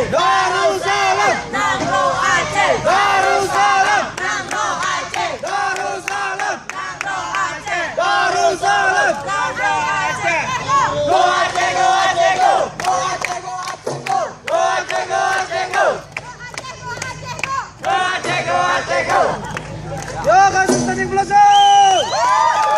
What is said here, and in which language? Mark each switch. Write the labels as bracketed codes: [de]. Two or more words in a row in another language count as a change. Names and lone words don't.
[ace] Darussalam, Nangro Aceh, Darussalam, Nangro Aceh, Darussalam, Nangro Aceh, Darussalam. Nangro Aceh. [en] Go Aceh, go Aceh, go. Go Aceh, go Aceh, go. Go Aceh, go Aceh, go. Go Aceh, go Aceh, go. [id] Yo, kasih standing pelosok.